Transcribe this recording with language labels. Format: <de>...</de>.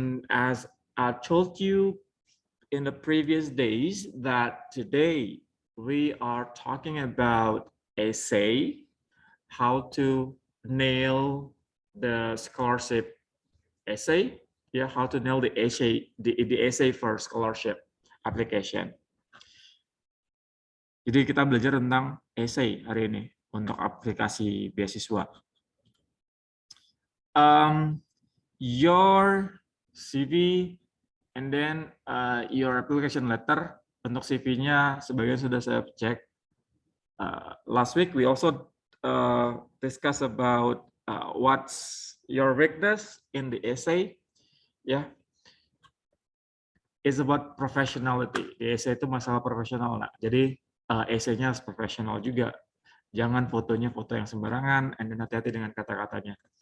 <en>As I told you in the previous days that today we are talking about essay, how to nail the scholarship essay, yeah, how to nail the essay for scholarship application.</en> <id>Jadi kita belajar tentang essay hari ini untuk aplikasi beasiswa.</id> <en>Your CV and then your application letter.</en> <id>Untuk CV-nya sebagian sudah saya cek.</id> <en>Last week we also discuss about what's your weakness in the essay. Yeah, it's about professionality.</en> <id>Di essay itu masalah profesional. Nah, jadi essay-nya harus profesional juga. Jangan fotonya foto yang sembarangan,</id> <en>and then</en> <id>hati-hati dengan kata-katanya.</id>